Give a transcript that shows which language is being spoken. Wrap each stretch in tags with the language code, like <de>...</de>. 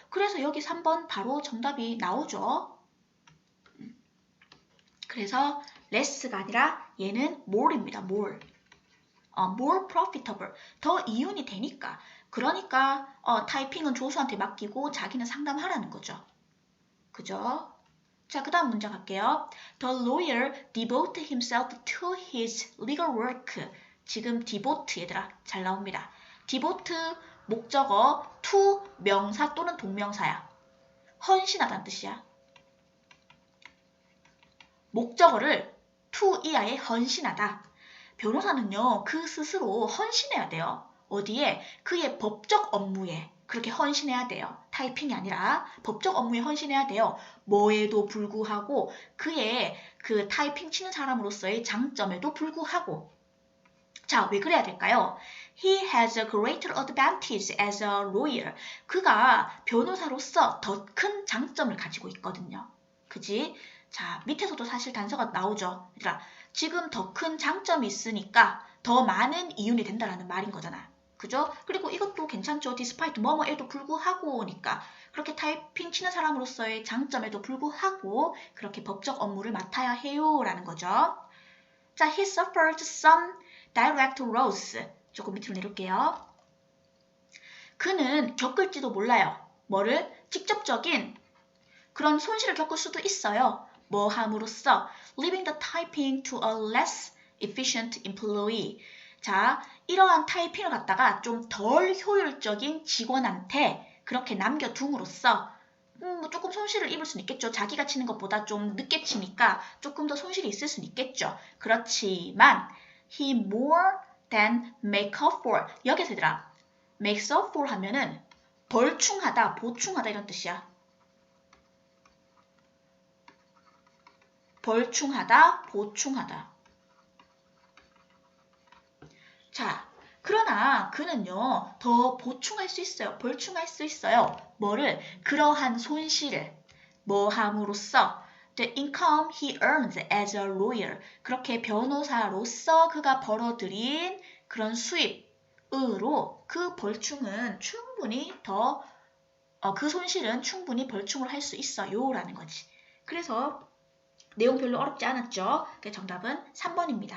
<ko>그래서 여기 3번 바로 정답이 나오죠. 그래서 less가 아니라 얘는 more입니다.</ko> <en>more. more profitable.</en> <ko>더 이윤이 되니까. 그러니까 타이핑은 조수한테 맡기고 자기는 상담하라는 거죠. 그죠? 자, 그 다음 문제 갈게요.</ko> <en>The lawyer devoted himself to his legal work.</en> <ko>지금 devote 얘들아 잘 나옵니다. devote 목적어 to 명사 또는 동명사야. 헌신하다는 뜻이야. 목적어를 to 이하에 헌신하다. 변호사는요, 그 스스로 헌신해야 돼요. 어디에? 그의 법적 업무에 그렇게 헌신해야 돼요. 타이핑이 아니라 법적 업무에 헌신해야 돼요. 뭐에도 불구하고 그의 그 타이핑 치는 사람으로서의 장점에도 불구하고. 자, 왜 그래야 될까요?</ko> <en>He has a greater advantage as a lawyer.</en> <ko>그가 변호사로서 더 큰 장점을 가지고 있거든요. 그지? 자, 밑에서도 사실 단서가 나오죠. 얘들아, 지금 더 큰 장점이 있으니까 더 많은 이윤이 된다라는 말인 거잖아. 그죠? 그리고 이것도 괜찮죠. despite 뭐뭐에도 불구하고니까 그렇게 타이핑 치는 사람으로서의 장점에도 불구하고 그렇게 법적 업무를 맡아야 해요 라는 거죠.</ko> <en>자, he suffered some direct loss.</en> <ko>조금 밑으로 내릴게요. 그는 겪을지도 몰라요. 뭐를? 직접적인 그런 손실을 겪을 수도 있어요. 뭐 함으로써</ko> <en>leaving the typing to a less efficient employee.</en> <ko>자, 이러한 타이핑을 갖다가 좀 덜 효율적인 직원한테 그렇게 남겨둠으로써 조금 손실을 입을 수는 있겠죠. 자기가 치는 것보다 좀 늦게 치니까 조금 더 손실이 있을 수는 있겠죠. 그렇지만</ko> <en>he more than make up for.</en> <ko>여기서 얘들아</ko> <en>makes up for</en> <ko>하면은 벌충하다, 보충하다 이런 뜻이야. 벌충하다, 보충하다. 자, 그러나 그는요, 더 보충할 수 있어요. 벌충할 수 있어요. 뭐를? 그러한 손실을 뭐 함으로써</ko> <en>the income he earns as a lawyer.</en> <ko>그렇게 변호사로서 그가 벌어들인 그런 수입으로 그 벌충은 충분히 그 손실은 충분히 벌충을 할 수 있어요. 라는 거지. 그래서 내용 별로 어렵지 않았죠? 정답은 3번입니다.</ko>